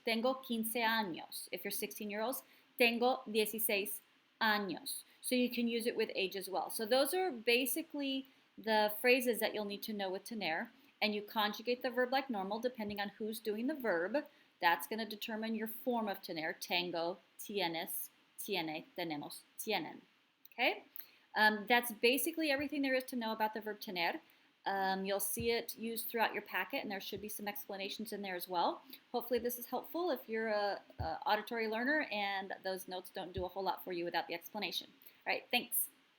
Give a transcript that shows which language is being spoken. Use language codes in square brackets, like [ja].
[es] Tengo 15 años. [en] If you're 16-year-olds, [es] tengo 16 años. [en] So you can use it with age as well. So those are basically the phrases that you'll need to know with tener. And you conjugate the verb like normal depending on who's doing the verb. That's going to determine your form of tener. [es] Tengo, tienes, tiene, tenemos, tienen. [en] Okay? That's basically everything there is to know about the verb tener. You'll see it used throughout your packet, and there should be some explanations in there as well. Hopefully this is helpful if you're a auditory learner and those notes don't do a whole lot for you without the explanation. All right, thanks.